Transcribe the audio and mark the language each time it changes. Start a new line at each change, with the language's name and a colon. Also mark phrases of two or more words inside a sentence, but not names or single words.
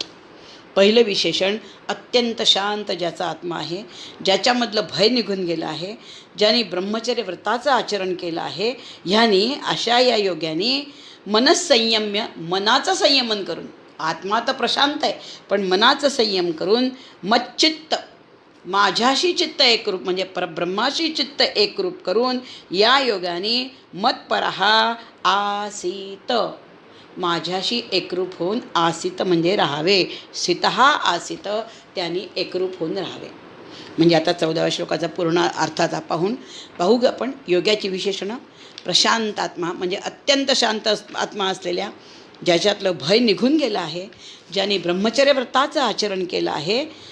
Marathi: पहिलं विशेषण अत्यंत शांत ज्याचा आत्मा आहे, ज्याच्यामधलं भय निघून गेलं आहे, ज्यांनी ब्रह्मचर्य व्रताचं आचरण केलं आहे. ह्यांनी, अशा या योग्याने मनस्संयम्य, मनाचं संयमन करून, आत्मा तर प्रशांत आहे पण मनाचं संयम करून, मच्चित्त माझ्याशी चित्त एकरूप म्हणजे परब्रह्माशी चित्त एकरूप करून, या योगाने
Sanskrit: मत्परः आसीत,
Marathi: माझ्याशी एकरूप होऊन, आसीत म्हणजे राहावे,
Sanskrit: स्थितः आसीत त्यांनी एकरूप होऊन राहावे.
Marathi: म्हणजे आता 14व्या श्लोकाचा पूर्ण अर्थाचा पाहू आपण योग्याची विशेषणं. प्रशांत आत्मा म्हणजे अत्यंत शांत आत्मा असलेल्या, ज्याच्यातलं भय निघून गेलं आहे, ज्यांनी ब्रह्मचर्य व्रताचं आचरण केलं आहे,